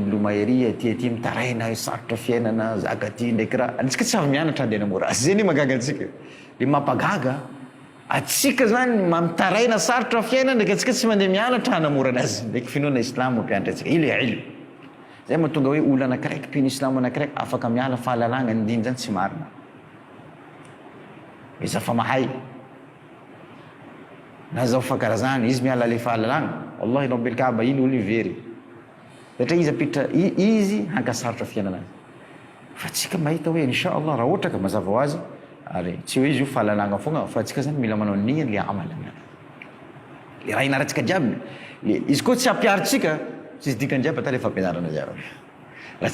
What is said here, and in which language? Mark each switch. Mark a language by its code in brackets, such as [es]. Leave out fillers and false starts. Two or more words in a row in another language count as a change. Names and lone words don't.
[mg] miloma ery aty mitaraina sarotra fiainana zaka ty ndraiky raha antsika tsy avy mianatra andeha namora azy zay ny magaga antsika le mampagaga atsika zany mitaraina sarotra fiainana ndraiky atsika tsy mandeha mianatra hanamora anazy ndraiky finoana islam mampianatra atsika ilo ilm zay mahatonga hoe olo anakiraiky mpino islam anakiraiky afaka miala fahalalagna ny diny zany tsy marina iza fa mahay na zao fakarazany izy miala le fahalalagna [ar] والله رب الكعبة [mg] iny olo very satria izy apitra izy hankasarotra fiainana fa tsika mahita hoe [ar] إن شاء الله [mg] raha ohatra ka mazava ho azy ary tsy hoe izy io fahalalagna foana fa tsika zany mila manao nia le amala le raha inaratsika jiaby izy koa tsy ampiaritsika tsy izy dikany jiaby ata le fampianarana jiaby raha